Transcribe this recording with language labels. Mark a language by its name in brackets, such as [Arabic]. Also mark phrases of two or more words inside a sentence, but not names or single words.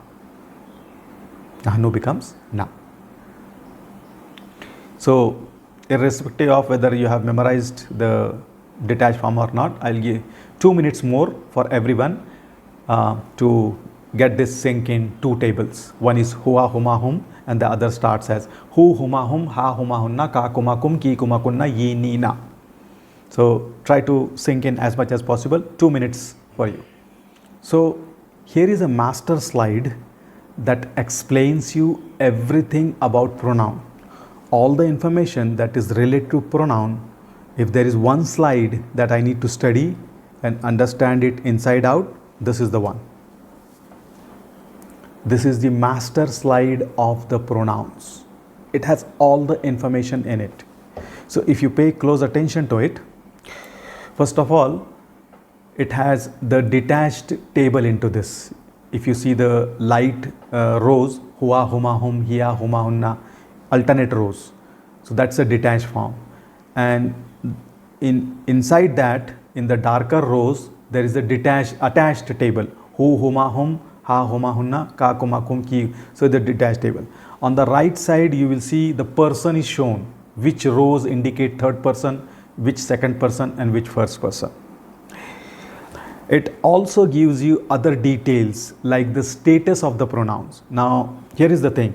[English] Nahnu becomes na. So irrespective of whether you have memorized the detached form or not. I'll give 2 minutes more for everyone to get this sink in two tables. One is [Arabic] هو هما هم [English] and the other starts as [Arabic] ـه ـهما ـهم، ـها ـهما ـهنّ، ـكَ ـكما ـكم، ـكِ ـكما ـكنّ، ـي ـني ـنا. [English] So try to sink in as much as possible. 2 minutes for you. So here is a master slide that explains you everything about pronoun. All the information that is related to pronoun. If there is one slide that I need to study and understand it inside out, this is the one. This is the master slide of the pronouns. It has all the information in it. So if you pay close attention to it, first of all, it has the detached table into this. If you see the light rows, hua, [Arabic] هما، هم، هي، هما, [English] hunna, alternate rows. So that's a detached form. And inside that, in the darker rows, there is a attached table. [Arabic] ـه، ـهما، ـهم، ـها، ـهما, ـهنّ، ـكَ، ـكما, ـكم، ـكِ. [English] So the detached table. On the right side, you will see the person is shown. Which rows indicate third person, which second person, and which first person. It also gives you other details like the status of the pronouns. Now, here is the thing.